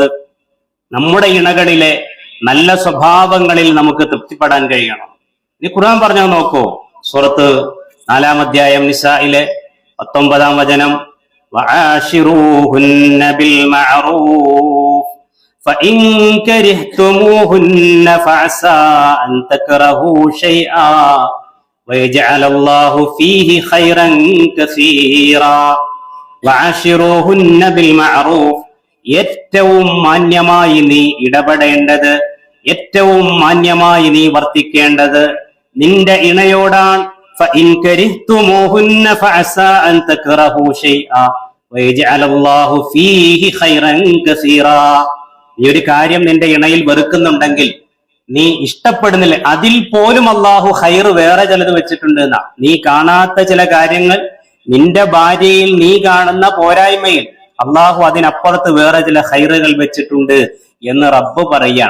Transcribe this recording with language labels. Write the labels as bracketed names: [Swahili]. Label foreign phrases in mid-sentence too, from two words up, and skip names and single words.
[Malayalam] നമ്മുടെ ഇണകളിലെ നല്ല സ്വഭാവങ്ങളിൽ നമുക്ക് തൃപ്തിപ്പെടാൻ കഴിയണം. ഇനി ഖുർആൻ പറഞ്ഞു നോക്കൂ, സൂറത്ത് 4-ാം അധ്യായം നിസായിലെ 19-ാം വചനം, [Arabic] وعاشروهن بالمعروف, فإن كرهتموهن فعسى أن تكرهوا شيئا ويجعل الله فيه خيرا كثيرا وعاشروهن بالمعروف [Malayalam] ഏറ്റവും മാന്യമായി നീ ഇടപെടേണ്ടത്, ഏറ്റവും മാന്യമായി നീ വർത്തിക്കേണ്ടത് നിന്റെ ഇണയോടാണ്. [Arabic] فإن كرهتموهن فعسى أن تكرهوا شيئا ويجعل الله فيه خيرا كثيرا. [Malayalam] നീ ഒരു കാര്യം നിന്റെ ഇണയിൽ വെറുക്കുന്നുണ്ടെങ്കിൽ, നീ ഇഷ്ടപ്പെടുന്നില്ല, അതിൽ പോലും അള്ളാഹു ഖൈറ് വേറെ ചിലത് വെച്ചിട്ടുണ്ട് എന്നാ. നീ കാണാത്ത ചില കാര്യങ്ങൾ നിന്റെ ഭാര്യയിൽ നീ കാണുന്ന പോരായ്മയിൽ അള്ളാഹു അതിനപ്പുറത്ത് വേറെ ചില ഖൈറുകൾ വെച്ചിട്ടുണ്ട് എന്ന് റബ്ബ് പറയാണ്.